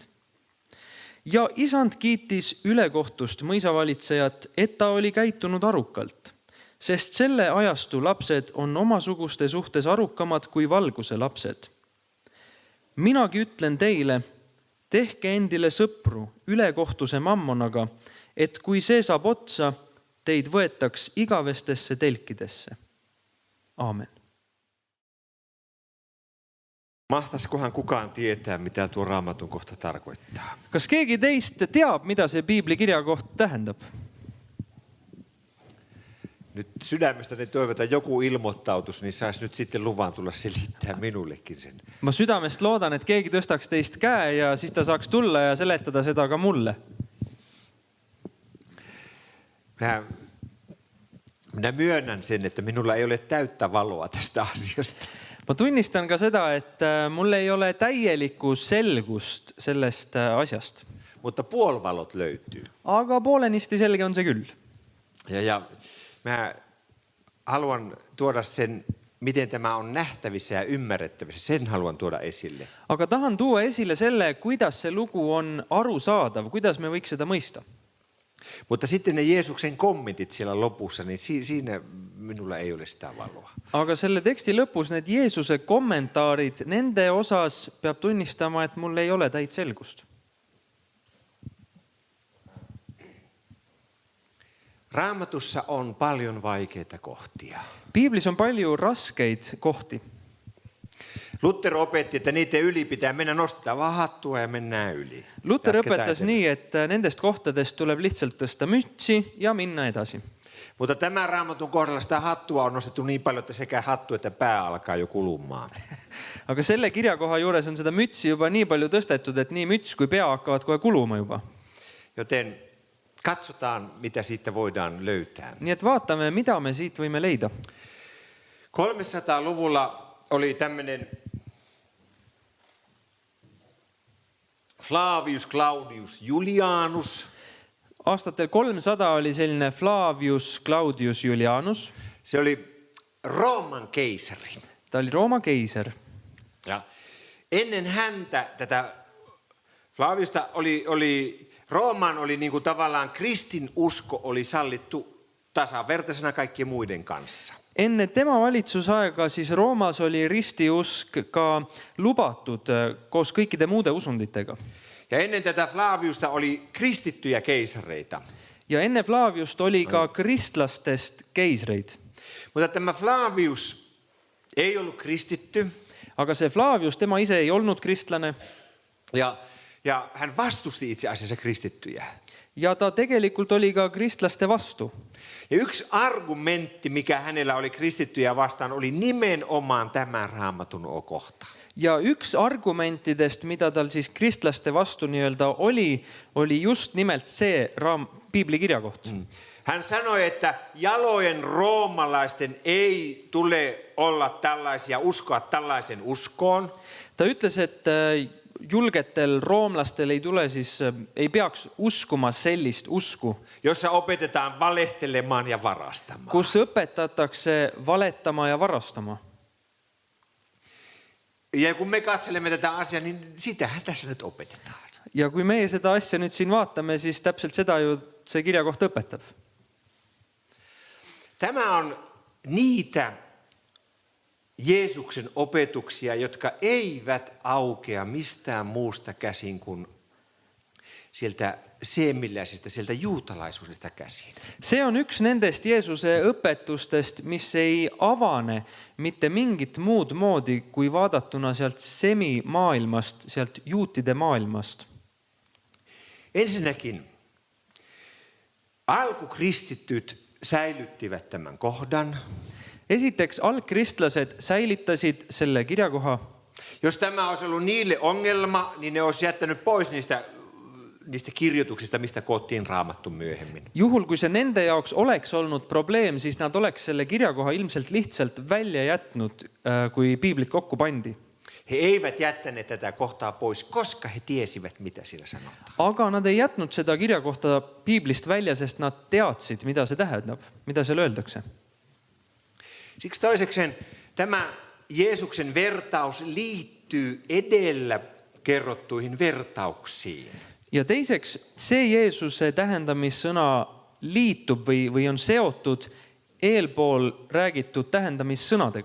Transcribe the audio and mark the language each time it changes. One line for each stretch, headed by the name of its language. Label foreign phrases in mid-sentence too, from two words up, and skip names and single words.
Estonian: Ja isand kiitis ülekohtust mõisavalitsejat, et ta oli käitunud arukalt, sest selle ajastu lapsed on omasuguste suhtes arukamad kui valguse lapsed. Minagi ütlen teile, tehke endile sõpru ülekohtuse mammonaga, et kui see saab otsa, teid võetaks igavestesse telkidesse. Aamen.
Finnish: Mahtaisikohan kukaan tietää, mitä tuo Raamatun kohta tarkoittaa?
Estonian: Kas keegi teist teab, mida see piiblikirja koht tähendab?
Finnish: Nyt sydämestäni toivotaan joku ilmoittautus, niin saisi nyt sitten luvan tulla selittää minullekin sen.
Estonian: Ma südamest loodan, et keegi tõstaks teist käe ja siis ta saaks tulla ja seletada seda ka mulle.
Finnish: Minä myönnän sen, että minulla ei ole täyttä valoa tästä asiasta.
Estonian: Ma tunnistan ka seda, et mul ei ole täielikku selgust sellest asjast.
Finnish: Mutta puolivalot löytyy.
Estonian: Aga poolenisti selge on see küll.
Finnish: Ja mä haluan tuoda sen, miten tämä on nähtävissä ja ymmärrettävissä. Sen haluan tuoda esille.
Estonian: Aga tahan tuua esille selle, kuidas see lugu on arusaadav, kuidas me võiks seda mõista.
Finnish: Mutta sitten ne Jeesuksen kommentit siellä lopussa, niin siinä minulla ei ole sitä valoa.
Estonian: Aga selle teksti lõpus need Jeesuse kommentaarid, nende osas peab tunnistama, et mul ei ole täit selgust.
Finnish: Raamatussa on paljon vaikeita kohtia.
Estonian: Piiblis on palju raskeid kohti.
Finnish: Luther opetti, että niiden yli pitää mennä, nostetaan vaan hattua ja mennään yli.
Estonian: Luther õpetas nii, et nendest kohtadest tuleb lihtsalt tõsta mütsi ja minna edasi.
Finnish: Mutta tämän Raamatun kohdalla sitä hattua on nostettu niin paljon, että sekä hattu että pää alkaa jo kulumaan.
Estonian: Aga selle kirjakoha juures on seda mütsi juba nii palju tõstetud, et nii müts kui pea hakkavad kohe kuluma juba.
Finnish: Joten katsotaan, mitä siitä voidaan löytää.
Estonian: Nii et vaatame, mida me siit võime leida.
Finnish: 300-luvulla oli tämmöinen Flavius Claudius Julianus.
Estonian: Aastatel 300 oli selline Flavius Claudius Julianus.
Finnish: Se oli Rooman keisari.
Estonian: Ta oli Rooma keiser.
Finnish: Ja ennen häntä tätä Flaviusta Rooman oli niin kuin tavallaan kristinusko oli sallittu tasavertaisena kaikkien muiden kanssa.
Estonian: Enne tema valitsusaega siis Roomas oli ristiusk ka lubatud koos kõikide muude usunditega.
Finnish: Ja ennen tätä Flaviusta oli kristittyjä keisareita.
Estonian: Ja enne Flaviust oli ka kristlastest keisreid.
Finnish: Mutta tämä Flavius ei ollut kristitty.
Estonian: Aga see Flavius, tema ise ei olnud kristlane.
Finnish: Ja hän vastusti itse asiassa kristittyjä.
Estonian: Ja ta tegelikult oli ka kristlaste vastu.
Finnish: Ja yksi argumentti, mikä hänellä oli kristittyjä vastaan, oli nimenomaan tämä Raamatun kohta.
Estonian: Ja üks argumentidest, mida tal siis kristlaste vastu nii-öelda oli just nimelt see piiblikirja koht.
Finnish: Hän sanoi, että jalojen roomalaisten ei tule olla tällaisia, uskoa tällaisen uskoon.
Estonian: Ta ütles, et julgetel roomlastel ei peaks uskuma sellist usku,
Finnish: jossa opetetaan valehtelemaan ja varastamaan.
Estonian: kus õpetatakse valetama ja varastama.
Finnish: Ja kun me katselemme tätä asiaa, niin sitähän tässä nyt opetetaan.
Estonian: Ja kui meie seda asja nüüd siin vaatame, siis täpselt seda ju see kirjakoht õpetab.
Finnish: Tämä on niitä Jeesuksen opetuksia, jotka eivät aukea mistään muusta käsin kuin sieltä seemilläisistä, sieltä juutalaisuudesta käsin.
Estonian: See on üks nendest Jeesuse õpetustest, mis ei avane mitte mingit muud moodi, kui vaadatuna sealt semimaailmast, sealt juutide maailmast.
Finnish: Ensinnäkin alkukristittyt säilyttivät tämän kohdan.
Estonian: Esiteks, algkristlased säilitasid selle kirjakoha.
Finnish: Jos tämä olisi ollut niille ongelma, niin ne olisi jättänyt pois niistä kirjoituksista, mistä koottiin Raamattu myöhemmin.
Estonian: Juhul, kui see nende jaoks oleks olnud probleem, siis nad oleks selle kirjakoha ilmselt lihtsalt välja jätnud, kui piiblit kokku pandi.
Finnish: He eivät jättäneet tätä kohtaa pois, koska he tiesivät, mitä sillä sanotaan.
Estonian: Aga nad ei jätnud seda kirjakohta piiblist välja, sest nad teadsid, mida see tähendab, mida seal öeldakse.
Finnish: Siksi toisekseen tämä Jeesuksen vertaus liittyy edellä kerrottuihin vertauksiin.
Estonian: Ja teiseks, see Jeesuse tähendamissõna liitub või on seotud eelpool räägitud tähendamissõnadega.